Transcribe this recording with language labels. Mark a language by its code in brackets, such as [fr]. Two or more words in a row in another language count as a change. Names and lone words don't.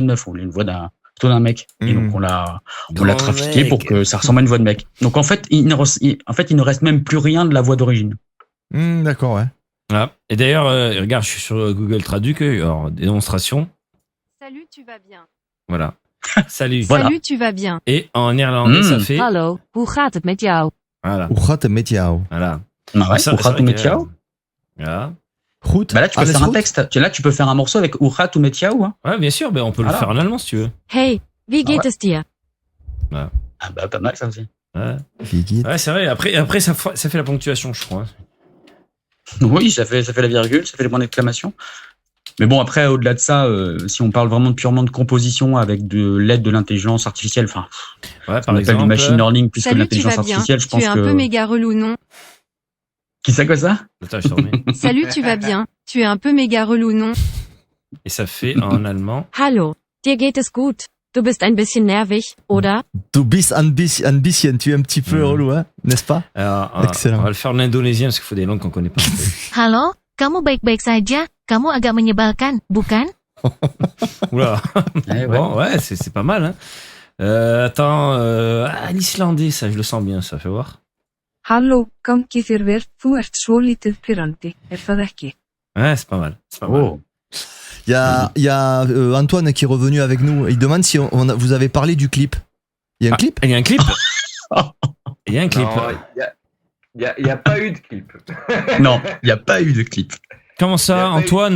[fr] On voulait une voix plutôt d'un mec. Et donc on l'a trafiqué pour que ça ressemble à une voix de mec. Donc en fait, il ne reste même plus rien de la voix d'origine. D'accord, ouais. Ah. Et d'ailleurs, regarde, je suis sur Google Traduc, alors démonstration. Salut, tu vas bien. Voilà. Salut. Salut, tu vas bien. Et en néerlandais, ça fait. [nl] Hallo, hoe gaat het met jou? [fr] Voilà. [nl] Hoe gaat het met jou? [fr] Voilà. Ah ouais, [nl] hoe gaat het met jou? [fr] Voilà. [nl] Goed. [fr] Bah là, tu peux faire un texte. Là, tu peux faire un morceau avec [nl] hoe gaat het met jou, [fr] hein. Ouais, bien sûr, on peut le faire en allemand si tu veux. [de] Hey, wie geht es dir? [fr] Ouais. Ah bah, pas mal ça aussi. Ouais, c'est vrai. Après ça fait la ponctuation, je crois. Oui, ça fait la virgule, ça fait les points d'exclamation. Mais bon, après, au-delà de ça, si on parle vraiment purement de composition avec de l'aide de l'intelligence artificielle, enfin, ouais, on appelle du [en] machine learning [fr] plus que de l'intelligence artificielle, je pense que... Tu es un peu méga relou, non? Qui ça, quoi ça? Attends, je t'en remets. Salut, tu vas bien? Tu es un peu méga relou, non? Et ça fait en allemand. [de] Hallo, dir geht es gut. Du bist ein bisschen nervig, oder? Du bist ein bisschen, [fr] tu es un petit peu relou, hein, n'est-ce pas? Alors, excellent. On va le faire en indonésien parce qu'il faut des langues qu'on connaît pas. [id] Halo, kamu baik-baik saja? Kamu agak menyebalkan, bukan? [fr] Oula. Ouais. Bon, ouais, c'est pas mal, hein. Attends, l'islandais, ça, je le sens bien, ça, fais voir. [is] Halló, gangi þér vel, þú ert svolítið pirrandi, það ekki? [fr] Ouais, c'est pas mal. C'est pas mal. Il y a Antoine qui est revenu avec nous. Il demande si vous avez parlé du clip. Il y a un clip? Il y a un clip? Il y a un clip. Il n'y a pas eu de clip. Non, il n'y a pas eu de clip. Comment ça, Antoine?